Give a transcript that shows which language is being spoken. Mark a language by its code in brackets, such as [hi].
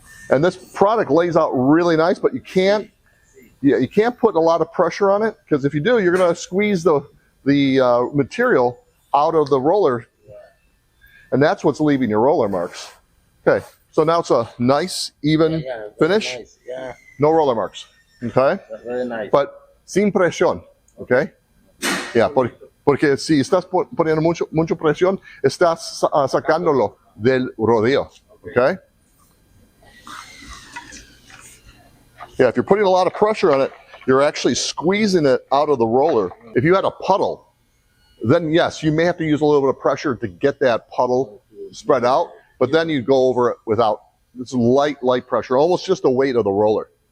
[en] And this product lays out really nice, but you can't put a lot of pressure on it, because if you do, you're going to squeeze the material out of the roller, and that's what's leaving your roller marks. Okay, so now it's a nice, even finish. Nice. Yeah, No roller marks. Okay, that's very nice. but [es] sin presión. Okay, yeah, porque si estás poniendo mucho presión, estás sacándolo del rodillo. [en] Okay. Yeah, if you're putting a lot of pressure on it, you're actually squeezing it out of the roller. If you had a puddle, then yes, you may have to use a little bit of pressure to get that puddle spread out, but then you go over it without, it's light pressure, almost just the weight of the roller.